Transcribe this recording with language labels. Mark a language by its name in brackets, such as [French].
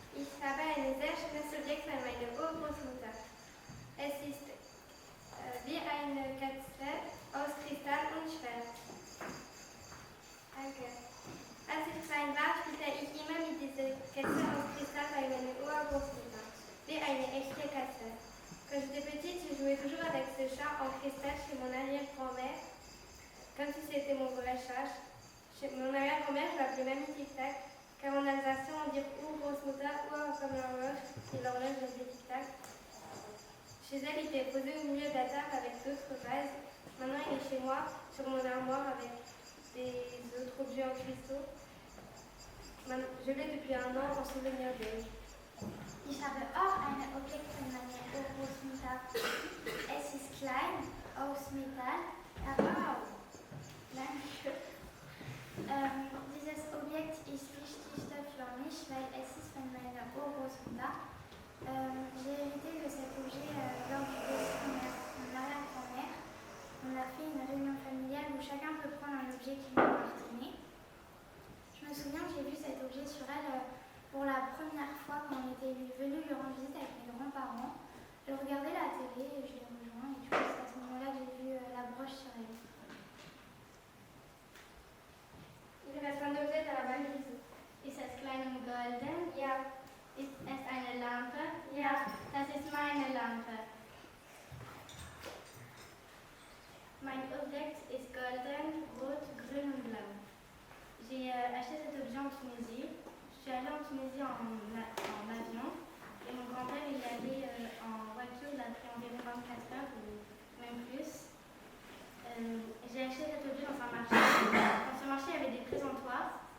[German] Ich habe ein sehr schönes Objekt von meiner Urgroßmutter. Es ist wie eine Katze aus Kristall und Schwert. Danke. Als ich klein war, spielte ich immer mit dieser Katze aus Kristall bei meiner Urgroßmutter. Wie eine echte Katze. [French] Quand j'étais petite, je jouais toujours avec ce chat en cristal chez mon arrière-grand-mère, comme si c'était mon vrai chat. Chez mon arrière-grand-mère, je l'appelais Mamie Tic-Tac, car en alsacien, on dit ou Großmutter ou comme l'horloge, c'est l'horloge de Tic-Tac. Chez elle, il était posé au milieu de la table avec d'autres vases. Maintenant, il est chez moi, sur mon armoire, avec des autres objets en cristaux. Je l'ai depuis un an en souvenir d'elle. [German] Ich habe auch ein Objekt von meiner Urgroßmutter. Es ist klein, aus Metall. Wow, danke. Dieses Objekt ist wichtig für mich, weil es ist von meiner Urgroßmutter. [French] J'ai hérité de cet objet lors du décès de mon arrière-grand-mère. On a fait une réunion familiale où chacun peut prendre un objet qui lui appartenait. Je me souviens que j'ai vu cet objet sur elle pour la première fois quand on était venu lui rendre visite avec mes grands-parents. Je regardais la télé et je l'ai rejoint et du coup c'est à ce moment-là que j'ai vu la broche sur elle. Il reste un objet dans la valise. [German] Ist es klein und golden? Ja. Ist es eine Lampe? Ja. Das ist meine Lampe. Mein Objekt ist golden, rot, grün und blau. [French] J'ai acheté cet objet en Tunisie. Je suis allée en Tunisie en avion et mon grand-père il est allé en voiture, il a pris environ 24 heures ou même plus. J'ai acheté cet objet dans un marché. Dans ce marché il y avait des présentoirs.